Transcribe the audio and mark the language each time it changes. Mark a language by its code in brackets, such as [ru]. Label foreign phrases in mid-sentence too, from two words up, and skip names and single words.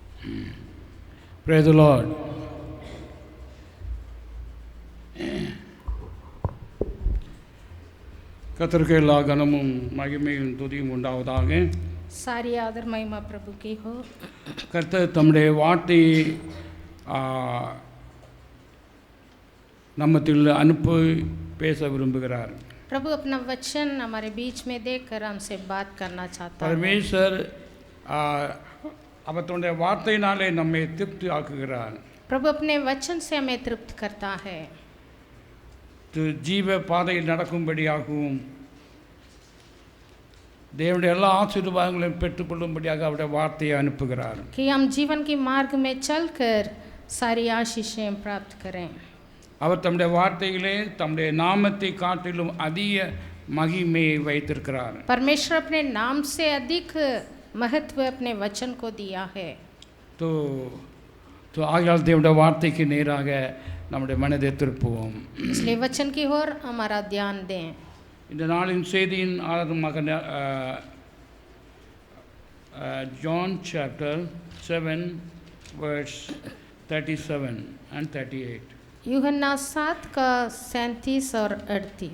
[en] Praise the Lord. [ta] கர்த்தருக்கு எல்லா கனமும் மகிமையும் துதியும் உண்டாவதாக. [hi] सारी आदर महिमा प्रभु की हो. [ta] கர்த்தர் தம்முடைய வார்த்தையை நம்மத்தில் அனுப்பி பேச விரும்புகிறார். [hi] प्रभु अपना वचन हमारे बीच में देकर हमसे बात करना चाहता है. [ta] பரமேஸ்வர் அவர் தன்னுடைய வார்த்தையினாலே நம்மை திருப்தி ஆக்குகிறார். [hi] प्रभु अपने वचन से हमें तृप्त करता है. [ta] ஜீவ பாதையில் நடக்கும்படியாகவும் தேவனுடைய எல்லா ஆசீர்வாதங்களையும் பெற்றுக்கொள்ளும்படியாக அவருடைய வார்த்தையை அனுப்புகிறார். [hi] कि हम जीवन के मार्ग में चलकर सारी आशीषें प्राप्त करें. [ta] அவர் தம்முடைய வார்த்தையிலே தம்முடைய நாமத்தை காட்டிலும் அதிக மகிமையை வைத்திருக்கிறார். [hi] परमेश्वर अपने नाम से अधिक महत्व अपने वचन को दिया है. [ta] तो ஆகையால் தேவனுடைய வார்த்தைக்கு நேராக நம்முடைய மனதை திருப்புவோம். [hi] इसलिए वचन की ओर हमारा ध्यान दें. [ta] இந்த நாளின் செய்தியின் ஆரம்பமாக [en] John chapter 7 verse 37 and 38. [hi] यूहन्ना 7 का 37 और 38.